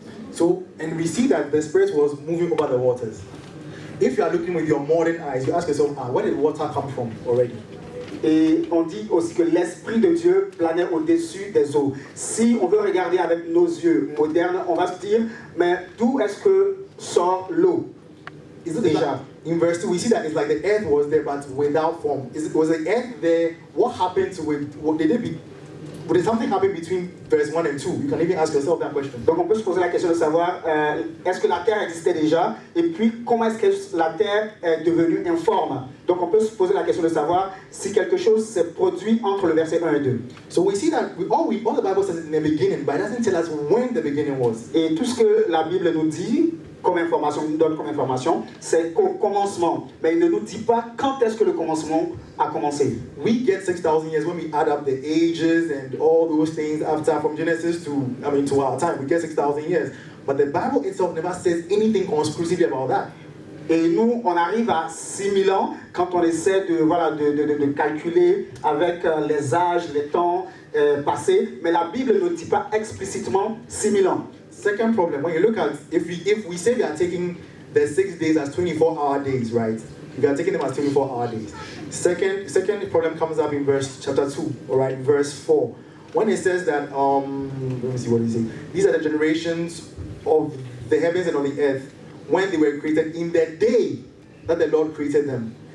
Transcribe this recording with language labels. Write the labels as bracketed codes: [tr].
[en] So, and we see that the Spirit was moving over the waters. If you are looking with your modern eyes, you ask yourself, where did water come from already? [fr] Et on dit aussi que l'Esprit de Dieu planait au-dessus des eaux. Si on veut regarder avec nos yeux modernes, on va se dire, mais d'où est-ce que sort l'eau? Déjà. [en] In verse 2, we see that it's like the earth was there, but without form. Was the earth there? What happened to it? Did something happen between verse 1 and 2? You can even ask yourself that question. [fr] Donc on peut se poser la question de savoir, est-ce que la terre existait déjà? Et puis, comment est-ce que la terre est devenue informe? Donc on peut se poser la question de savoir si quelque chose s'est produit entre le verset 1 et 2. [en] So we see that all the Bible says in the beginning, but it doesn't tell us when the beginning was. [fr] Et tout ce que la Bible nous dit, nous donne comme information, c'est qu'au commencement. Mais il ne nous dit pas quand est-ce que le commencement a commencé. [en] We get 6,000 years when we add up the ages and all those things after from Genesis to our time. We get 6,000 years. But the Bible itself never says anything conclusively about that. [fr] Et nous, on arrive à 6000 ans quand on essaie de calculer avec les âges, les temps passés. Mais la Bible ne dit pas explicitement 6000 ans. [en] Second problem, when you look at, if we say we are taking the 6 days as 24-hour days, right? We are taking them as 24-hour days. Second problem comes up in chapter 2, all right, verse 4. When it says that, let me see what it says. These are the generations of the heavens and of the earth when they were created in the day that the Lord created them.